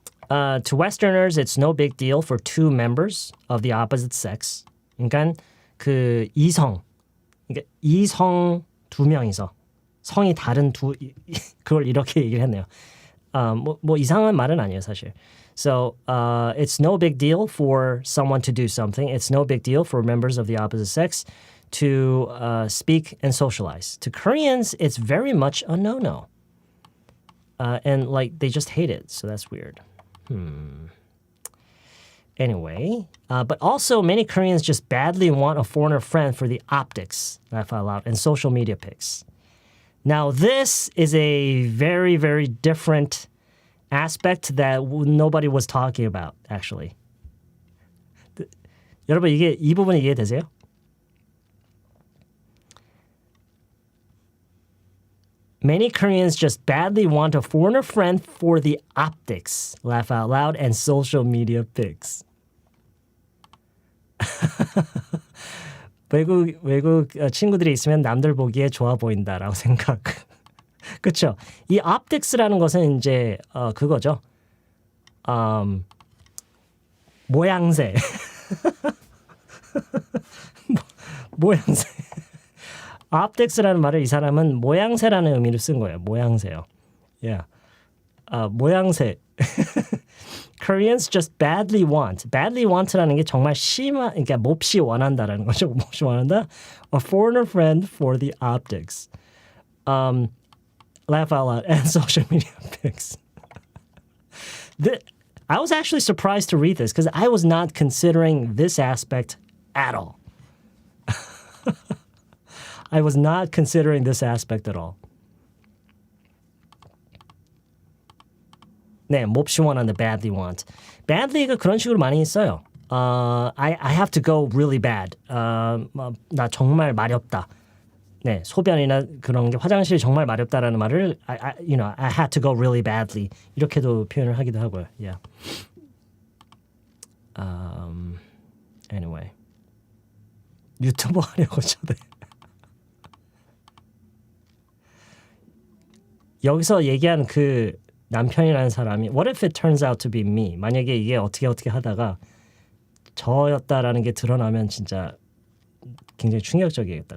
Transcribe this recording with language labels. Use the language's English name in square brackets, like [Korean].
[English] To Westerners, it's no big deal for two members of the opposite sex. [Korean] 그러니까 그 그러니까 이성 두 명이서 성이 다른 그걸 이렇게 얘기를 했네요. 뭐 이상한 말은 아니에요, 사실. [English] So it's no big deal for someone to do something. It's no big deal for members of the opposite sex to speak and socialize. To Koreans, it's very much a no-no. And like they just hate it, so that's weird. Anyway, but also many Koreans just badly want a foreigner friend for the optics, laugh out loud, and social media pics. Now, this is a very, very different aspect that nobody was talking about, actually. [Korean] 여러분, 이 부분 이해되세요? [English] Many Koreans just badly want a foreigner friend for the optics, laugh out loud, and social media pics. [Korean] 외국 친구들이 있으면 남들 보기에 좋아 보인다라고 생각. 그렇죠? 이 optics라는 것은 이제 그거죠. 모양새. 모양새. optics라는 말을 이 사람은 모양새라는 의미로 쓴 거예요. 모양새요. Yeah. 모양새. [English] Koreans just badly want. [Korean] Badly want라는 게 정말 그러니까 몹시 원한다라는 거죠. 몹시 원한다. [English] A foreigner friend for the optics. Laugh out loud and social media pics. I was actually surprised to read this because I was not considering this aspect at all. I was not considering this aspect at all. [Korean] 네, 몹시 원한다, badly want. badly가 그런 식으로 많이 써요. [English] I have to go really bad. [Korean] 나 정말 마렵다. 네, 소변이나 그런 게 화장실이 정말 마렵다라는 말을 [English] I had to go really badly [Korean] 이렇게도 표현을 하기도 하고요. [English] Yeah. [Korean] Anyway. 유튜버 하려고 저대. 여기서 얘기한 그 남편이라는 사람이 [English] What if it turns out to be me? [Korean] 만약에 이게 어떻게 하다가 저였다라는 게 드러나면 진짜 굉장히 충격적이겠다.